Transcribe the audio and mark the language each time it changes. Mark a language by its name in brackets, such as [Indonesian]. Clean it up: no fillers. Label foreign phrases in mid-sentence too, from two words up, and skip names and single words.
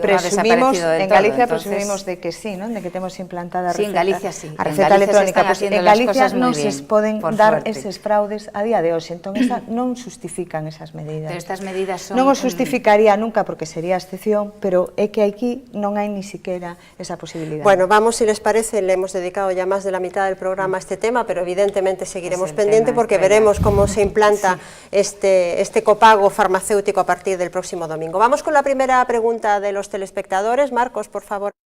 [Galician] En Galicia presumimos de que sí, de que temos implantada a receta electrónica. En Galicia non se poden dar eses fraudes a día de hoxe. Entón, non justifican esas medidas. Estas medidas son... Non os justificaría nunca porque sería excepción, pero é que aquí non hai ni siquiera esa posibilidad. [Spanish] Bueno, vamos, si les parece, le hemos dedicado ya más de la mitad del programa a este tema, pero evidentemente seguiremos pendiente porque veremos cómo se implanta este copago farmacéutico a partir del próximo domingo. Vamos con la primera pregunta de los telespectadores. Marcos, por favor.